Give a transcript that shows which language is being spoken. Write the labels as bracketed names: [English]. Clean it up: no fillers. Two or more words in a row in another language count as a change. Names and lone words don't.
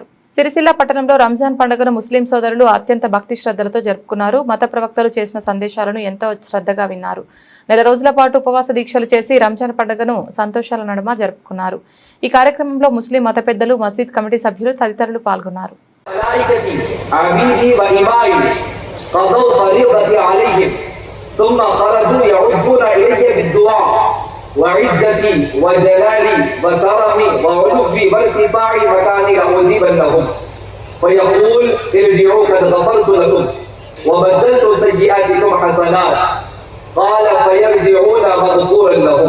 [Telugu] సిరిసిల్ల పట్టణంలో రంజాన్ పండుగను ముస్లిం సోదరులు అత్యంత భక్తి శ్రద్ధలతో జరుపుకున్నారు. మత ప్రవక్తలు చేసిన సందేశాలను ఎంతో శ్రద్ధగా విన్నారు. నెల రోజుల పాటు ఉపవాస దీక్షలు చేసి రంజాన్ పండుగను సంతోషాల నడుమ జరుపుకున్నారు. ఈ కార్యక్రమంలో ముస్లిం మత పెద్దలు, మసీద్ కమిటీ సభ్యులు తదితరులు పాల్గొన్నారు. [Arabic] قضوا فريضتي عليهم ثم خرجوا يعجون إلي بالدعاء وعزتي وجلالي وكرمي وعلوي وارتفاعي مكاني لأجيبن لهم فيقول ارجعوا قد غفرت لكم وبدلت سيئاتكم حسنات قال فيرجعون مغفورا لهم.